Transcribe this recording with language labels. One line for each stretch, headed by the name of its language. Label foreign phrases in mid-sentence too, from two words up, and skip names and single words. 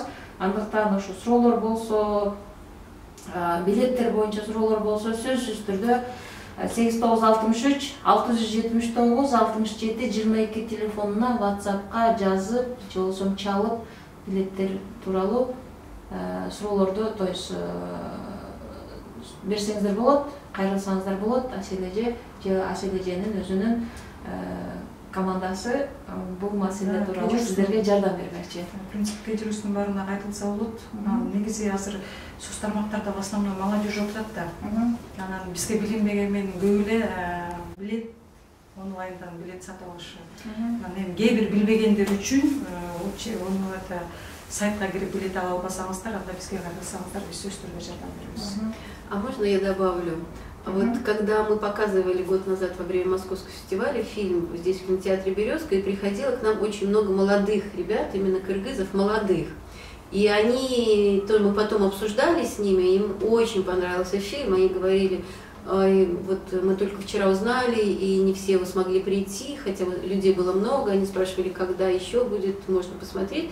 Kyrgyz: Андыктан ошо суроолор болсо, билеттер боюнча суроолор болсо, сөзсүз түрдө 8963 679 67 22 телефонуна WhatsAppка жазып, же болбосо чалып билеттер тууралуу суроолорду,
Russian: то есть
Kyrgyz: берсеңиздер болот, кайрылсаңыздар болот. Асележе же Асележенин өзүнүн командасы бул маселе тууралуу сиздерге жардам бермекчи.
Russian: В принципе,
Kyrgyz: кечирүүсүнүн баарына айтылса болот. Негизи азыр соц тармактарда
Russian: в основном
Kyrgyz: молодежь отурат да. Анан бизге билинбеген менен көп эле билет онлайндан билет сатып алышы. Анан эми кээ бир билбегендер үчүн ону это сайтка кирип билет ала албасаңыздар, анда бизге кайрылсаңыздар, биз сөзсүз түрдө жардам беребиз.
Russian: А можно я добавлю? Вот когда мы показывали год назад во время Московского фестиваля фильм здесь в кинотеатре «Березка», и приходило к нам очень много молодых ребят, именно кыргызов, молодых. И они, то мы потом обсуждали с ними, им очень понравился фильм, они говорили, вот мы только вчера узнали, и не все смогли прийти, хотя людей было много, они спрашивали, когда еще будет, можно посмотреть.